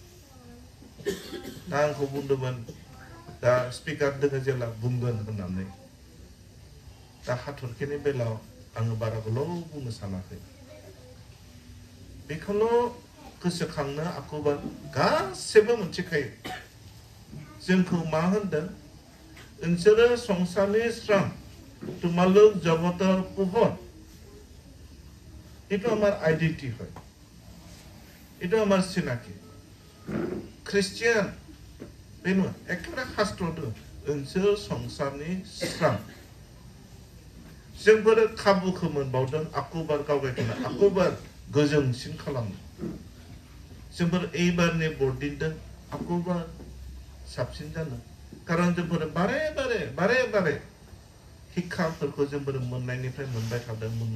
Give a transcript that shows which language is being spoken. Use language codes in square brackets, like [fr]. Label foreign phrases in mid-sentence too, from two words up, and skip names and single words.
[brx] दा आंखौ बुंदोंमोन दा स्पिकार दोङो जेला बुंगोन होननानै दा हाथरखिनि बेलायाव आङो बारा गोलाव बुंनो सानाखै बेखौल' गोसोखांनो आखुबा गासैबो मोनथिखायो जोंखौ मा होनदों नोंसोरो संसारनि स्रां [as] তোমালোক জগতৰ পোহৰ এইটো আমাৰ আইডেন্টিটি হয় এইটো আমাৰ চিনাকি খ্ৰীষ্টিয়ান बेनो [brx] एकेबारे शास्त्र दं नोंसोर संसारनि स्रां जोंफोरो खाबुखौ मोनबावदों आखुबार गावगायखौनो आखुबार गोजोंसिन खालामनो जोंफोर एबारनि बरदिनदों आखुबार साबसिन जानो कारन जोंफोर बारे बारे शिक्षाफोरखौ जोंफोर मोननायनिफ्राय मोनबाय थादों